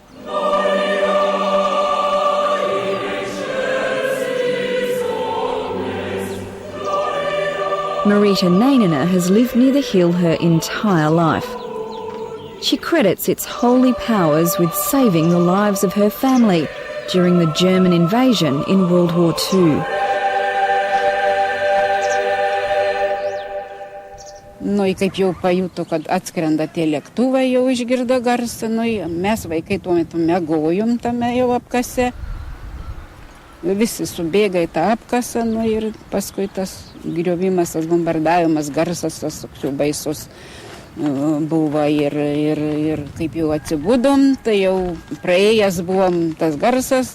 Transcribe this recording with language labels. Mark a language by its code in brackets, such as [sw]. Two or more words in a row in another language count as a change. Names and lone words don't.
[en] Marita Nainina has lived near the hill her entire life. She credits its holy powers with saving the lives of her family during the German invasion in World War II. [lt] Nu, kaip jau pajuto, kad atskrenda tie lėktuvai, jau išgirdo garsą, mes vaikai tuo metu miegojom tame jau apkase. Visi subėga į tą apkasą, ir paskui tas griovimas, tas bombardavimas, garsas, tas toks jau baisus buvo ir kaip jau atsibudom, tai jau praėjęs buvom tas garsas.